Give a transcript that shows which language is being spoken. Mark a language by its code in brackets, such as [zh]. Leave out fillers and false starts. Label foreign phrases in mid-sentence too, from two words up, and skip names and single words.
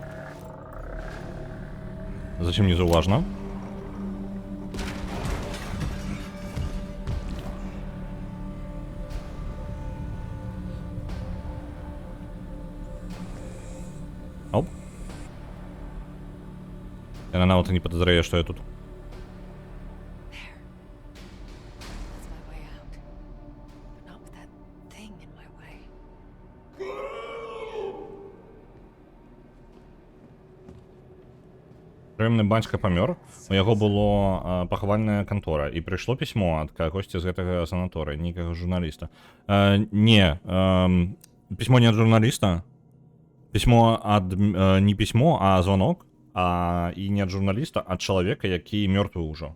[be] Зачем не зауважно? Оп. Яна нават і не падазрае, што я тут. [en] That's my way out. But not with that thing in my way. [be] Прыемны бацька памёр, у яго было пахавальная кантора, і прыйшло пісьмо ад кагосьці з гэтага санаторыя, нейкага журналіста. Не, пісьмо не ад журналіста, пісьмо ад не пісьмо, а звонок, і не ад журналіста, ад чалавека, які мёртвы ўжо.